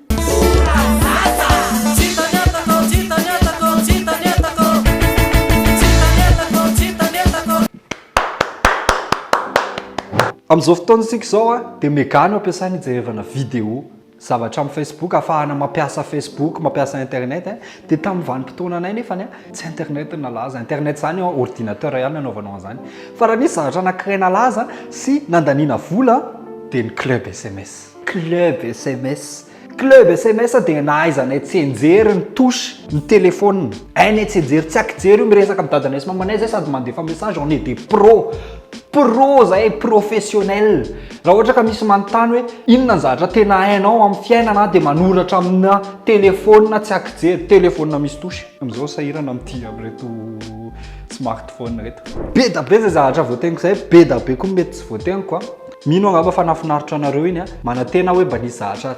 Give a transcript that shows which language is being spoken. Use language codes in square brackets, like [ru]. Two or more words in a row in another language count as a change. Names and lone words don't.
[mg] amin'izao fotoana isika zao dia megano ampiasany hijerevana vidéo zavatra amin'ny Facebook ahafahana mampiasa Facebook mampiasa internet dia tamin'ny vanim-potoana anay nefany tsy internet nalaza internet zany ordinateur ihany nanaovanao an'izany fa raha nisy zavatra anankiray nalaza sy nandaniana vola dia ny club SMS dia nahaizanay tsy enjery ny touche ny téléphone ainay tsy enjery tsy akijery io miresaka amin'ny dadanay sy mamanay zay sady mandefa message [fr] on est des pro [mg] zay professionnel raha ohatra ka misy manontany hoe inona ny zavatra tena hainao amin'ny fiainana dia manoratra amina téléphone tsy akijery téléphone misy touche amin'izao sahirana amin'ity amin'reto smartphone reto be da be zay zavatra voategniko zay be da be koa mety tsy voategniko mino angamba fa nafinaritra anareo iny manantena hoe mba nisy zavatra